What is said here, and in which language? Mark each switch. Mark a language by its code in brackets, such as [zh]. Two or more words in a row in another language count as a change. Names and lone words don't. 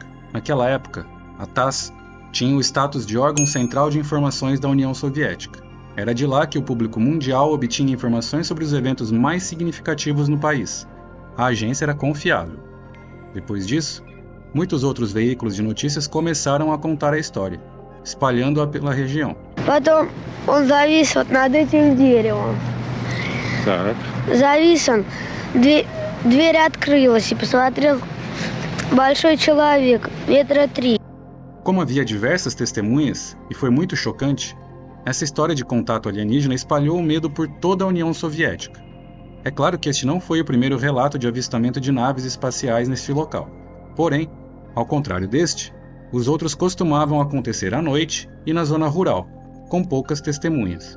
[pt] Naquela época, a TASS tinha o status de órgão central de informações da União Soviética. Era de lá que o público mundial obtinha informações sobre os eventos mais significativos no país. A agência era confiável. Depois disso, muitos outros veículos de notícias começaram a contar a história, espalhando-a pela região. [ru] Потом он завис вот над этим деревом. Так. Завис он, дверь открылась и посмотрел большой человек, метра 3. [pt] Como havia diversas testemunhas, e foi muito chocante, essa história de contato alienígena espalhou o medo por toda a União Soviética. É claro que este não foi o primeiro relato de avistamento de naves espaciais neste local. Porém, ao contrário deste, os outros costumavam acontecer à noite e na zona rural, com poucas testemunhas.